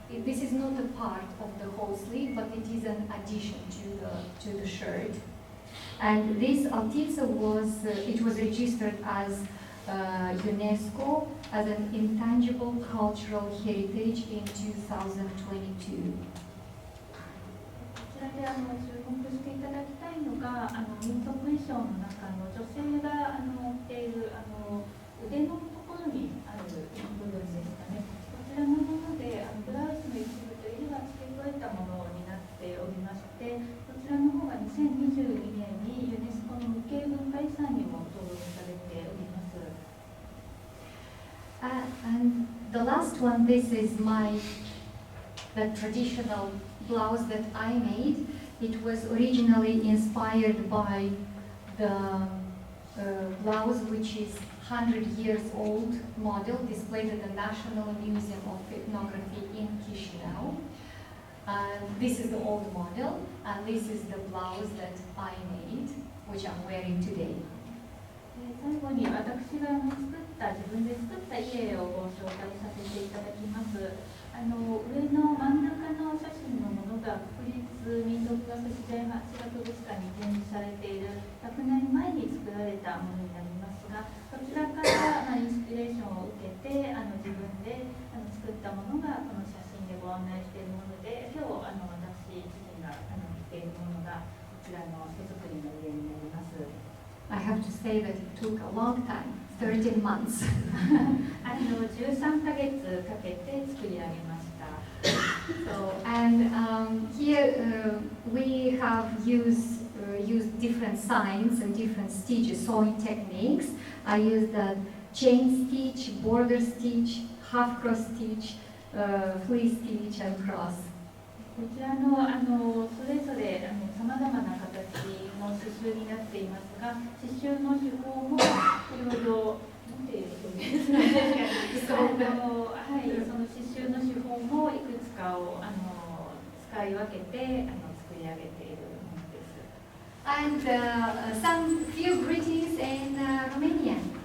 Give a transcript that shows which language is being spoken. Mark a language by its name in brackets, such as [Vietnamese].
[English] This is not a part of the whole sleeve, but it is an addition to the shirt. And this altitsa was registered as UNESCO as an intangible cultural heritage in 2022. [Japanese] こちらで注目していただきたいのが民族衣装の中の女性が持っている腕のところにある部分ですかね。こちらのものでブラウスの一部と色が付け加えたものになっておりまして、こちらの方が2022年にユネスコの無形文化遺産にも登録されております。 [English] And the last last one, this is the traditional blouse that I made. It was originally inspired by the blouse which is 100 years old model displayed at the National Museum of Ethnography in Chisinau. This is the old model, and this is the blouse that I made, which I'm wearing today. [Japanese] 最後に私が自分で作った家をご紹介させていただきます。上の真ん中の写真のものが国立民族学自然博物館に展示されている100年前に作られたものになりますが、そちらからインスピレーションを受けて自分で作ったものがこの写真でご案内しているもので、今日私自身が着ているものがこちらの手作りの家になります。 [English] I have to say that it took a long time, 13 months. [Japanese] 13ヶ月かけて作り上げました。 [English] And here we have used different signs and different stitches, sewing techniques. I used the chain stitch, border stitch, half cross stitch, flea stitch, and cross. [Japanese] こちらのそれぞれさまざまな形の刺繍になっていますが、刺繍の手法もいろいろなんていう表現ですかね。その刺繍の手法もいくつかを使い分けて作り上げているものです。 [English] And some few greetings in Romanian.